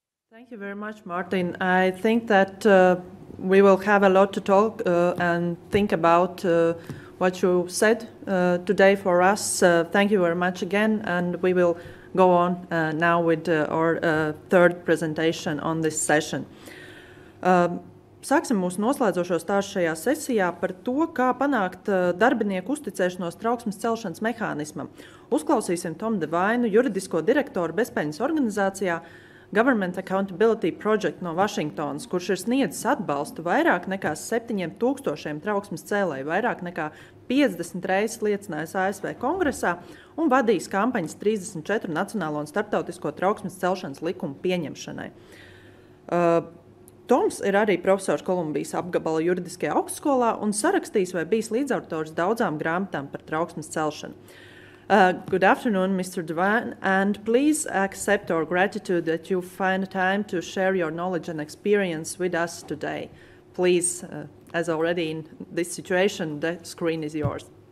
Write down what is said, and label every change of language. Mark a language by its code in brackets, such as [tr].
[en] Thank you very much, Martin. I think that we will have a lot to talk and think about what you said today for us. Thank you very much again, and we will go on now with our third presentation on this session. [lv] Sāksim mūsu noslēdzošo stāstu šajā sesijā par to, kā panākt darbinieku uzticēšanos trauksmes celšanas mehānismam. Uzklausīsim Tomu Devainu, juridisko direktoru bezpeļņas organizācijā Government Accountability Project no Vašingtonas, kurš ir sniedzis atbalstu vairāk nekā 7,000 trauksmes cēlēju, vairāk nekā 50 reizes liecinājis ASV kongresā un vadījis kampaņas 34 nacionālo un starptautisko trauksmes celšanas likumu pieņemšanai. Toms ir arī profesors Kolumbijas apgabala juridiskajā augstskolā un sarakstījis vai bijis līdzautors daudzām grāmatām par trauksmes celšanu. [en] Good afternoon, Mr. Devine, and please accept our gratitude that you find time to share your knowledge and experience with us today. Please, as already in this situation, the screen is yours.